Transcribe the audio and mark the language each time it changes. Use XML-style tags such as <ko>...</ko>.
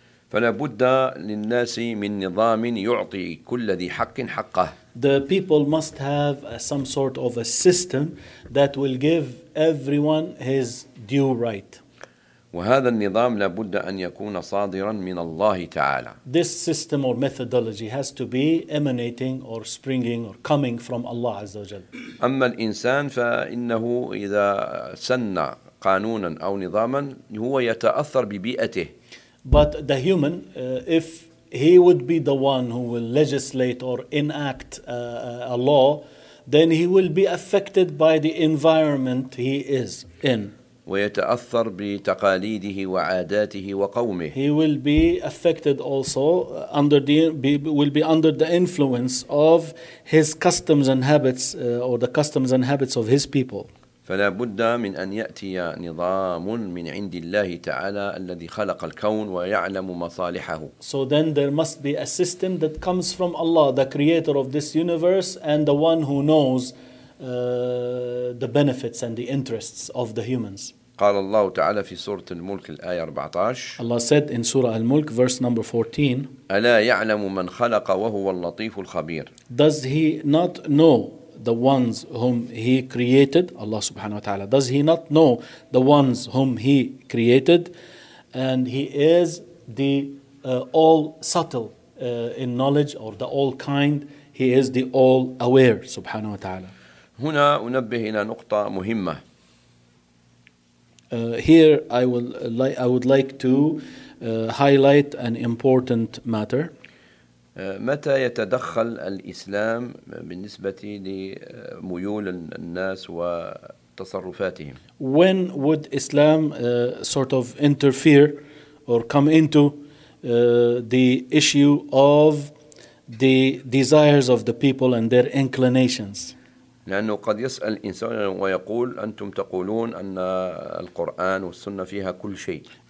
<ar>فلا بد للناس من نظام يعطي كل ذي حق حقه.</ar> <en>The people must have some sort of a system that will give everyone his due right.</en> <ar>وهذا النظام لابد أن يكون صادرا من الله تعالى.</ar> <en>This system or methodology has to be emanating or springing or coming from Allah</en> <ar>عز وجل. أما الإنسان فإنه إذا سن قانونا أو نظاما هو يتأثر ببيئته.</ar> <en>But the human, if he would be the one who will legislate or enact a law, then he will be affected by the environment he is in.</en> <ar>ويتأثر بتقاليده وعاداته وقومه.</ar> <en>He will be affected also under the will be under the influence of his customs and habits or the customs and habits of his people.</en> <ar>فلا بد من أن يأتي نظام من عند الله تعالى الذي خلق الكون ويعلم مصالحه.</ar> <en>So then there must be a system that comes from Allah, the creator of this universe and the one who knows the benefits and the interests of the humans.</en> <ar>قال الله تعالى في سورة الملك الآية 14.</ar> <en>Allah said in Surah Al-Mulk, verse number 14.</en> <ar>ألا يعلم من خلق وهو اللطيف الخبير.</ar> <en>Does he not know the ones whom he created, Allah</en> <ar>subhanahu wa ta'ala,</ar> <en>does he not know the ones whom he created? And he is the all subtle in knowledge or the all kind. He is the all aware,</en> <ar>subhanahu wa ta'ala. هنا أنبه إلى نقطة مهمة.</ar> <en>Here I would like to highlight an important matter.</en> <ar>متى يتدخل الإسلام بالنسبة لميول الناس وتصرفاتهم؟</ar> <en>When would Islam sort of interfere or come into the issue of the desires of the people and their inclinations?</en> <ar>لأنه قد يسأل إنسان ويقول أنتم تقولون أن القرآن والسنة فيها كل شيء.</ar>